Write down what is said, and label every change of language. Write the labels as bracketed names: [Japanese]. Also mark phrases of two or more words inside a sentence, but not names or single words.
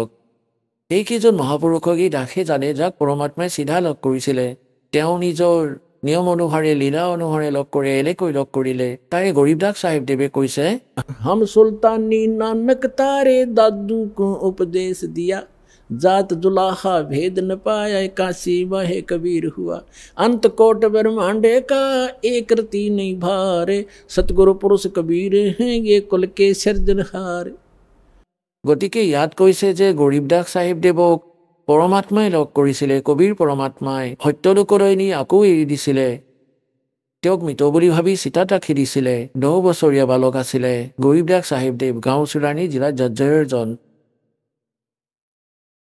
[Assamese] এইকেইজন মহাপুৰুষক এই দাসে জানে, যাক পৰমাত্মাই চিধা লগ কৰিছিলে। তেওঁ নিজৰ নিয়ম অনুসাৰে, লীলা অনুসাৰে লগ কৰি এনেকৈ লগ কৰিলে। তাৰে গৰীবদাস চাহেব দেৱে কৈছে, [Hindi] हम सुलतानी नानक तारे दादू को उपदेश दिया, जात जुलाहा भेद न पाया काशी माहे कबीर हुआ। अंत कोट ब्रह्मांडे का एक रति नहीं भारे, सतगुरु पुरुष कबीर हैं ये कुल के सिरजनहारे। [Assamese] গতিকে ইয়াত কৈছে যে গৰীবদাস চাহেব দেৱক পৰমাত্মাই লগ কৰিছিলে, কবিৰ পৰমাত্মাই সত্যলোকলৈ নি আকৌ এৰি দিছিলে। তেওঁক মৃত বুলি ভাবি চিতাত ৰাখি দিছিলে। 10 বছৰীয়া বালক আছিলে গৰীবদাস চাহেব দেৱ, গাঁও চুৰাণী জিলা জজ্জৰৰ জন।